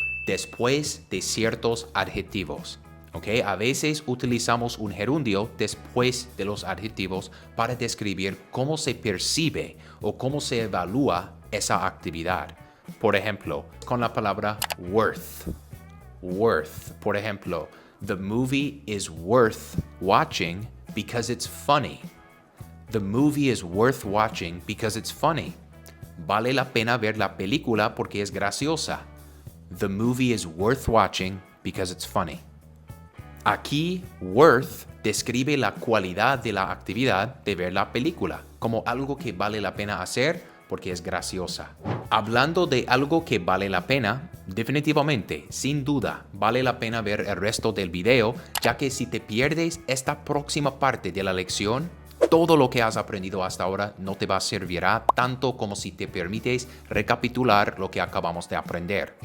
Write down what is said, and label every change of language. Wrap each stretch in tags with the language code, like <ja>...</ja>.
<es>Después de ciertos adjetivos. ¿Okay? A veces utilizamos un gerundio después de los adjetivos para describir cómo se percibe o cómo se evalúa esa actividad. Por ejemplo, con la palabra worth.</es> <en>Worth.</en> <es>Por ejemplo,</es> <en>the movie is worth watching because it's funny. The movie is worth watching because it's funny.</en> <es>Vale la pena ver la película porque es graciosa.</es> <en>The movie is worth watching because it's funny.</en> <es>Aquí, worth describe la cualidad de la actividad de ver la película, como algo que vale la pena hacer porque es graciosa. Hablando de algo que vale la pena, definitivamente, sin duda, vale la pena ver el resto del video, ya que si te pierdes esta próxima parte de la lección, todo lo que has aprendido hasta ahora no te va a servirá tanto como si te permites recapitular lo que acabamos de aprender.</es>